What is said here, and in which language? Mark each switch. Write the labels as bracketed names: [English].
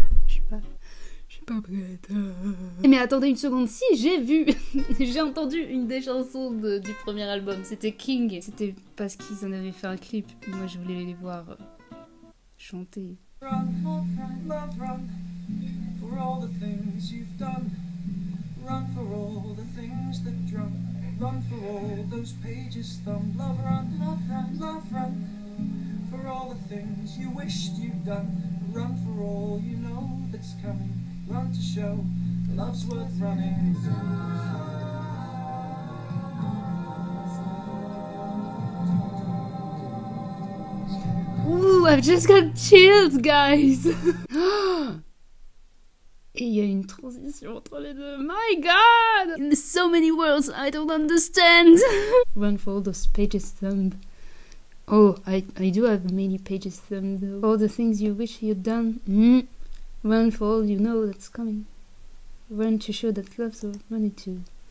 [French] Je suis pas prête. Mais attendez une seconde, si j'ai vu, j'ai entendu une des chansons du premier album, c'était King. C'était parce qu'ils en avaient fait un clip. Moi je voulais les voir chanter. [English] Run, love, run, for all the things you've done. Run for all the things that drum. Run for all those pages thumbed. Love, run, love, run, for all the things you wished you'd done. Run for all you know that's coming. Run to show love's worth running. Ooh, I've just got chills, guys. [French] Et il y a une transition entre les deux. [English] My God! In so many words I don't understand. Run for all those pages thumbed. Oh, I do have many pages thumbed though. All the things you wish you'd done. Run for all you know that's coming. Run to show that love's worth running to.